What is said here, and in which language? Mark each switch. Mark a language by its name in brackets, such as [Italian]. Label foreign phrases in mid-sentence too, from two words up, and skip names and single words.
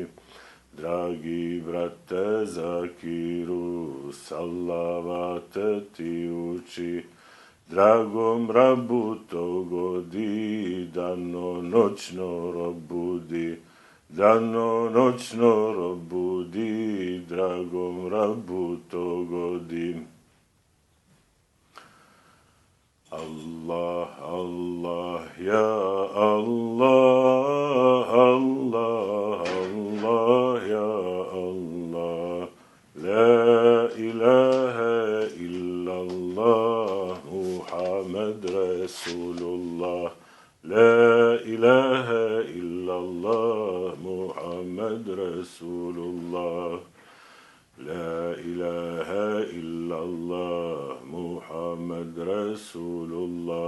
[Bosnian] Dragi brate Zakiru, salavate ti uči. Dragom Rabu to godi, danonoćno robudi. Danonoćno robudi, dragom Rabu to godi. [Arabic] الله، الله، يا الله، الله، الله، يا الله. لا إله إلا الله، محمد رسول الله. لا إله إلا الله، محمد رسول الله. لا إله إلا الله، محمد رسول الله.